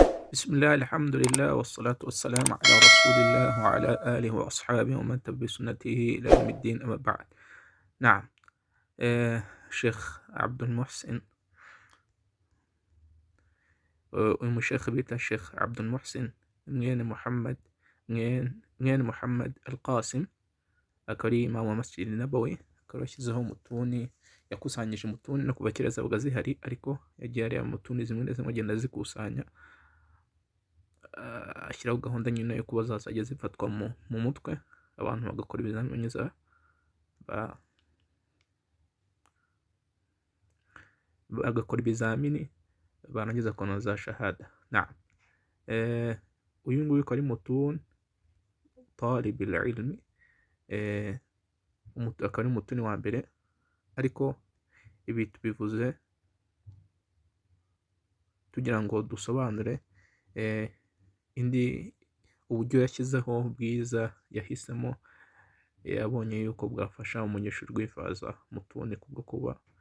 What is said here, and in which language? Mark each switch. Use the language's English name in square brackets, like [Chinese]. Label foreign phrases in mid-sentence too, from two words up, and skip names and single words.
[Arabic] بسم الله الحمد لله والصلاة والسلام على رسول الله وعلى آله وأصحابه ومن تبع بسنته إلى يوم الدين، أما بعد. نعم. شيخ عبد المحسن، ومشيخ بيت الشيخ عبد المحسن mwene Muhammad Al-Qasim, [Kinyarwanda] akaba ari imam wa Masjid Nabawi, akaba yashyizeho mutuni, yakusanyije mutuni no kuva kera zabaga zihari, ariko yagiye areba mutuni zimwe na zimwe agenda azikusanya, ashyiraho gahunda nyine yo kuba zazajya zifatwa mu mutwe, abantu bagakora ibizamini barangiza kubona za shahada. Naam. Uyu nguyu akaba ari [Arabic] متون طالب العلم, [Kinyarwanda] akaba ari mutuni wa mbere, ariko ibi tubivuze tugira ngo dusobanure uburyo yashyizeho bwiza yahisemo, yabonye yuko bwafasha umunyeshuri guhifaza mutuni kubwo kuba